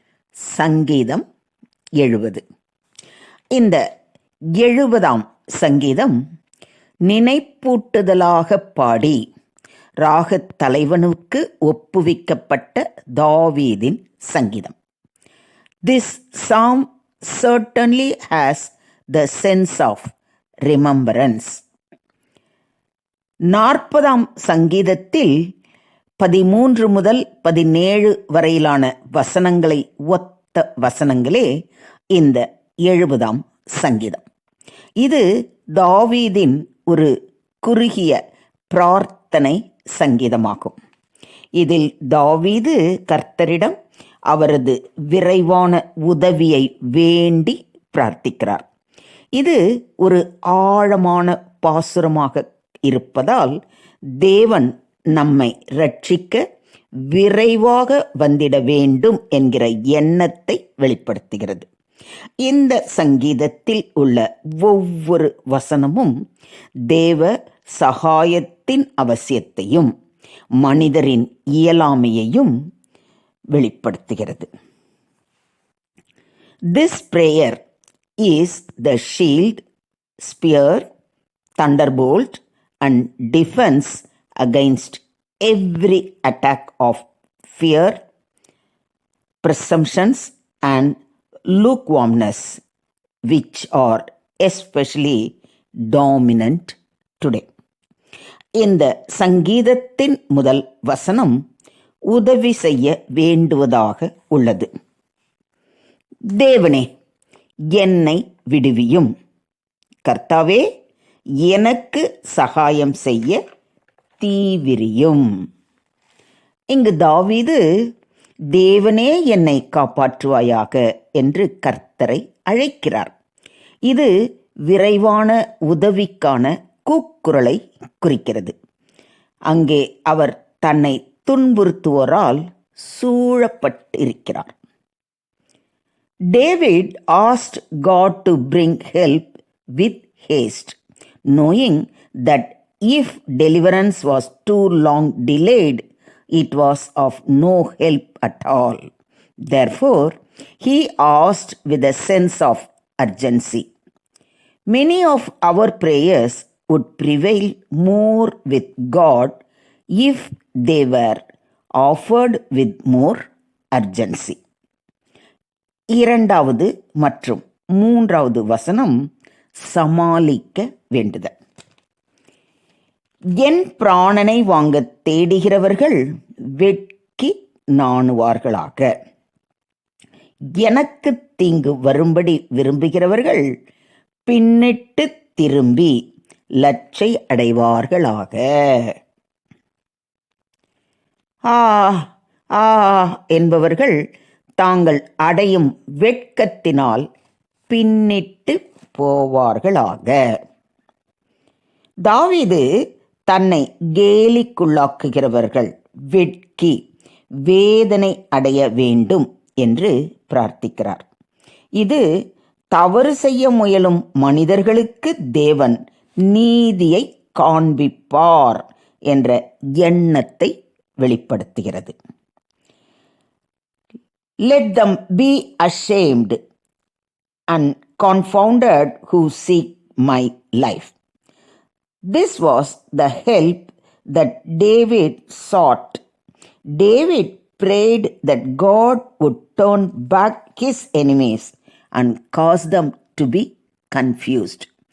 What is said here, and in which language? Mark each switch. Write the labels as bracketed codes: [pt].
[ta] சங்கீதம் 70. இந்த 70ஆம் சங்கீதம் நினைப்பூட்டுதலாக பாடி ராகத் தலைவனுக்கு ஒப்புவிக்கப்பட்ட தாவீதின் சங்கீதம். [en] This psalm certainly has the sense of remembrance. [ta] 40ஆம் சங்கீதத்தில் 13 முதல் 17 வரையிலான வசனங்களை ஒத்த வசனங்களே இந்த 70ஆம் சங்கீதம். இது தாவீதின் ஒரு குறுகிய பிரார்த்தனை சங்கீதமாகும். இதில் தாவீது கர்த்தரிடம் அவரது விரைவான உதவியை வேண்டி பிரார்த்திக்கிறார். இது ஒரு ஆழமான பாசுரமாக இருப்பதால் தேவன் நம்மை ரட்சிக்க விரைவாக வந்திட வேண்டும் என்கிற எண்ணத்தை வெளிப்படுத்துகிறது. இந்த சங்கீதத்தில் உள்ள ஒவ்வொரு வசனமும் தேவ சகாயத்தின் அவசியத்தையும் மனிதரின் இயலாமையையும் வெளிப்படுத்துகிறது. [en] This prayer is the shield, spear, thunderbolt and defense against every attack of fear, presumptions and lukewarmness, which are especially dominant today. [ta] இந்த சங்கீதத்தின் முதல் வசனம் உதவி செய்ய வேண்டுவதாக உள்ளது. தேவனே, என்னை விடுவியும். கர்த்தாவே, எனக்கு சகாயம் செய்ய தீவிரியும். இங்கு தாவீது தேவனே என்னை காப்பாற்றுவாயாக என்று கர்த்தரை அழைக்கிறார். இது விரைவான உதவிக்கான கூக்குரலை குறிக்கிறது. அங்கே அவர் தன்னை துன்புறுத்துவோரால் சூழப்பட்டிருக்கிறார். [en] David asked God to bring help with haste, knowing that if deliverance was too long delayed, it was of no help at all. Therefore, he asked with a sense of urgency. Many of our prayers would prevail more with God if they were offered with more urgency. [ta] 2வது மற்றும் 3வது வசனம் சமாளிக்க வேண்டுதல். என் பிராணனை வாங்க தேடுகிறவர்கள் வெட்கி நாணுவார்களாக. எனக்கு தீங்கு வரும்படி விரும்புகிறவர்கள் பின்னிட்டு திரும்பி லட்சை அடைவார்களாக. ஆ ஆ என்பவர்கள் தாங்கள் அடையும் வெட்கத்தினால் பின்னிட்டு போவார்களாக. தாவீது தன்னை கேலிக்குள்ளாக்குகிறவர்கள் வெட்கி வேதனை அடைய வேண்டும் என்று பிரார்த்திக்கிறார். இது தவறு செய்ய முயலும் மனிதர்களுக்கு தேவன் நீதியை காண்பிப்பார் என்ற எண்ணத்தை வெளிப்படுத்துகிறது. [en] Let them be ashamed and confounded who seek my life. This was the help that David sought. David prayed that God would turn back his enemies and cause them to be confused.